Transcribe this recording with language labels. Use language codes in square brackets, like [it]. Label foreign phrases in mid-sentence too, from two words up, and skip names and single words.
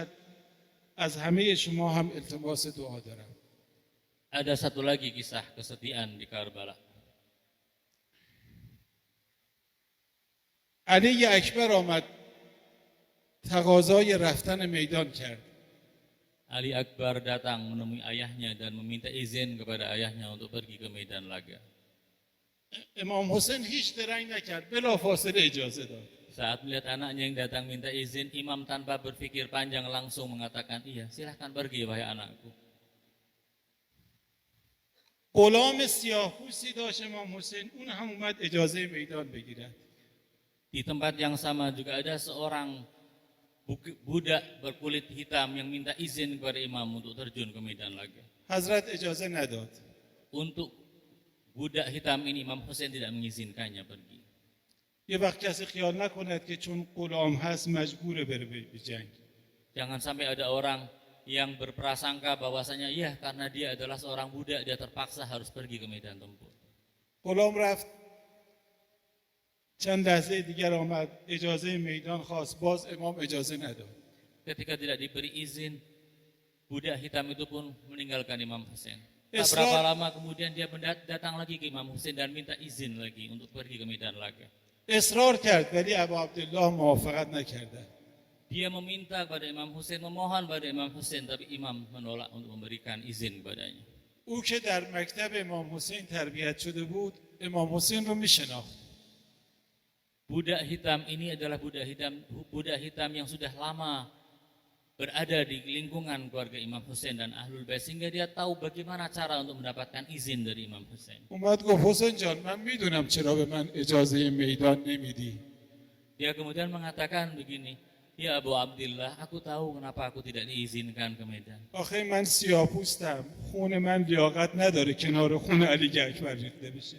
[fa] از همه شما هم التماس دعا دارم. [id] Ada satu lagi kisah kesedihan di Karbala. [fa] علی اکبر آمد تقاضای رفتن میدان کرد. [id] Ali Akbar datang menemui ayahnya dan meminta izin kepada ayahnya untuk pergi ke medan laga. [fa] امام حسین هیچ درنگ نکرد، بلافاصله اجازه داد. [id] Saat melihat anaknya yang datang minta izin, imam tanpa berpikir panjang langsung mengatakan, "Iya, silahkan pergi wahai anakku." [fa] غلام سیاه‌پوستی داشت امام حسین، اون هم اومد اجازه میدان بگیرد. [id] Di tempat yang sama juga ada seorang budak berkulit hitam yang minta izin kepada imam untuk terjun ke medan laga. [fa] حضرت اجازه نداد. [id] Untuk budak hitam ini Imam Hussein tidak mengizinkannya pergi. [fa] یه وقت کسی خیال نکند که چون غلام هست مجبوره بره به جنگ. [id] Jangan sampai ada orang yang berprasangka bahwasanya iya karena dia adalah seorang budak dia terpaksa harus pergi ke medan tempur. [fa] غلام رفت، چند لحظه دیگر آمد اجازه میدان خواست، باز امام اجازه نداد. [id] Ketika tidak diberi izin, budak hitam itu pun meninggalkan Imam Hussein. Tak Islam- berapa lama kemudian dia datang lagi ke Imam Hussein dan minta izin lagi untuk pergi ke medan laga. [fa] اصرار کرد ولی ابا عبدالله موافقت نکردند. [id] Dia meminta kepada Imam Hussein, memohon pada Imam Hussein, tapi Imam menolak untuk memberikan izin kepadanya. [fa] او که در مکتب امام حسین تربیت شده بود امام حسین رو میشناخت. [id] Budak hitam ini adalah budak hitam yang sudah lama berada di lingkungan keluarga Imam Hussein dan Ahlul Bait, sehingga dia tahu bagaimana cara untuk mendapatkan izin dari Imam Hussein. [fa] اومد گفت حسین جان من میدونم چرا به من اجازه میدان نمیدی. [id] Dia kemudian mengatakan begini, ya Abu Abdillah, aku tahu kenapa aku tidak diizinkan ke Medan. [fa] آخه من سیاه‌پوستم، خون من لیاقت نداره کنار خون علی اکبر ریخته بشه.